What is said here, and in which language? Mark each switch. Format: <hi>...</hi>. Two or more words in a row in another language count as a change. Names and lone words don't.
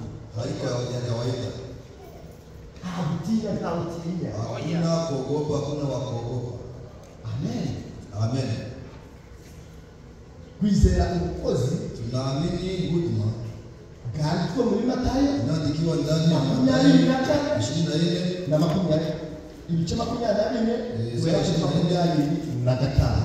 <sw>haiko ya kawaida. hautinya, hautinya. Hakuna kuogopa, hakuna wa kuogopa. Amen. Amen.</sw> <rw>Kwizera umukozi</rw> <sw>Tunaamini huduma</sw> <rw>bwanditswe muri Matayo</rw> <sw>inaandikiwa ndani ya</sw> <rw>makumyabiri na</rw> <sw>Mathayo kane 24</sw> <rw>na makumyabiri, ibice makumyabiri na bine guhera kuri makumyabiri na gatanu.</rw>